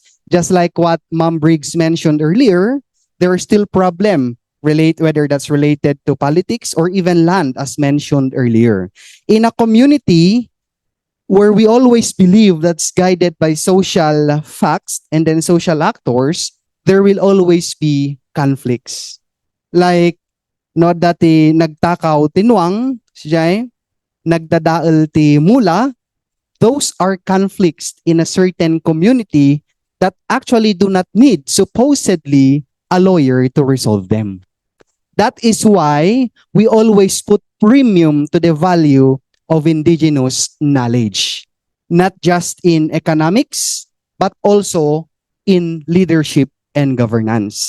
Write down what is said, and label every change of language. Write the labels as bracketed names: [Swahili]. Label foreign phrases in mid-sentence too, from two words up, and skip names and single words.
[English] Just like what Ma'am Briggs mentioned earlier, there are still problems, whether that's related to politics or even land, as mentioned earlier. In a community where we always believe that's guided by social facts and then social actors, there will always be conflicts. Like, [Iloko] no dati nagtakaw tinuang, siyay, nagdadaal ti mula, [English] those are conflicts in a certain community that actually do not need, supposedly, a lawyer to resolve them. That is why we always put premium to the value of indigenous knowledge, not just in economics, but also in leadership and governance.